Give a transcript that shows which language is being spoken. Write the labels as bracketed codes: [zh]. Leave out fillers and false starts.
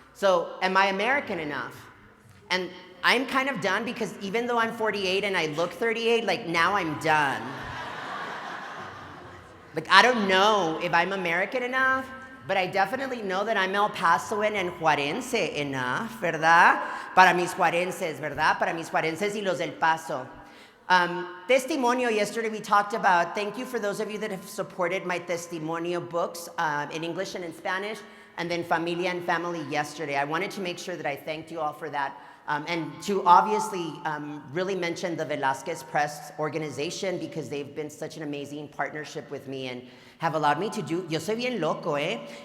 [en] So, am I American enough? And I'm kind of done because even though I'm 48 and I look 38, like now I'm done. Like I don't know if I'm American enough, but I definitely know that I'm El Pasoan and Juarense enough, ¿verdad? [es] Para mis Juarenses, ¿verdad? Para mis Juarenses y los del Paso. [en] Testimonio, yesterday we talked about, thank you for those of you that have supported my testimonio books in English and in Spanish, and then Familia and Family yesterday. I wanted to make sure that I thanked you all for that. And to obviously really mention the Velázquez Press organization because they've been such an amazing partnership with me and have allowed me to do, [es] yo soy bien loco, eh?